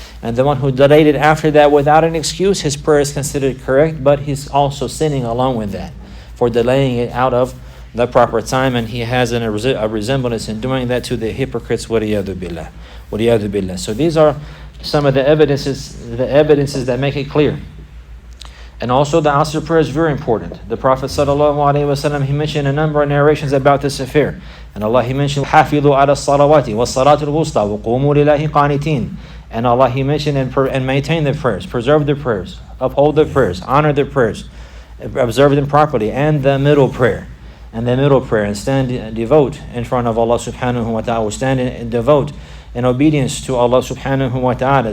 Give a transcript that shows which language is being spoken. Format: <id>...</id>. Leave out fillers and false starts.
<en>And the one who delayed it after that without an excuse, his prayer is considered correct, but he's also sinning along with that for delaying it out of the proper time, and he has a resemblance in doing that to the hypocrites. Waliyadu billah. So these are some of the evidences that make it clear. And also the Asr prayer is very important. The Prophet ﷺ, he mentioned a number of narrations about this affair. And Allah, he mentioned,</en> <ar>حَافِظُوا عَلَى الصَّلَوَاتِ وَالصَّلَاةِ الْوُسْطَى وَقُومُوا لِلَّهِ قَانِتِينَ.</ar> <en>And Allah, he mentioned and maintain the prayers, preserve the prayers, uphold the prayers, honor the prayers, observe them properly, and the middle prayer. And stand and devote in front of Allah subhanahu wa ta'ala. Stand and devote in obedience to Allah subhanahu wa ta'ala.</en>